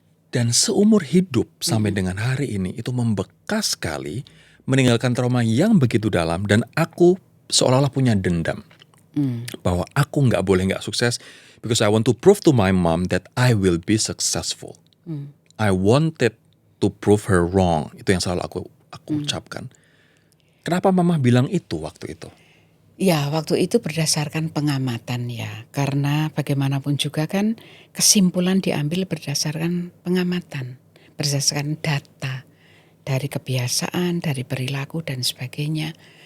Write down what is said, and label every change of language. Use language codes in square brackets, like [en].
[id] Dan seumur hidup sampai dengan hari ini itu membekas sekali, meninggalkan trauma yang begitu dalam, dan aku seolah-olah punya dendam bahwa aku nggak boleh nggak sukses because I want to prove to my mom that I will be successful. [en] I wanted to prove her wrong. [id] Itu yang selalu aku ucapkan. Kenapa Mama bilang itu waktu itu? Ya, waktu itu berdasarkan pengamatan ya. Karena bagaimanapun juga kan kesimpulan diambil berdasarkan pengamatan. Berdasarkan data. Dari kebiasaan, dari perilaku dan sebagainya.